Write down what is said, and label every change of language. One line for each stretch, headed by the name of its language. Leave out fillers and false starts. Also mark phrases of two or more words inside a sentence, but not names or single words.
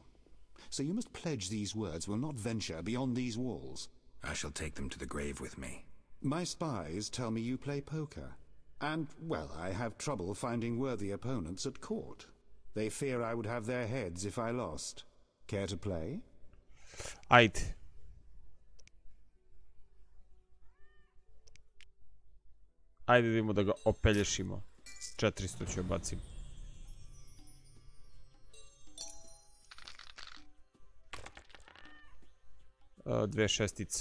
English: So you must pledge these words will not venture beyond these walls. I shall take them to the grave with me. My spies tell me you play poker. And, well, I have trouble finding worthy opponents at court. They fear I would have their heads if I lost. Care to play?
Serbian: Ajde. Ajde vidimo da ga opelješimo. 400 ću bacim. Dve šestice.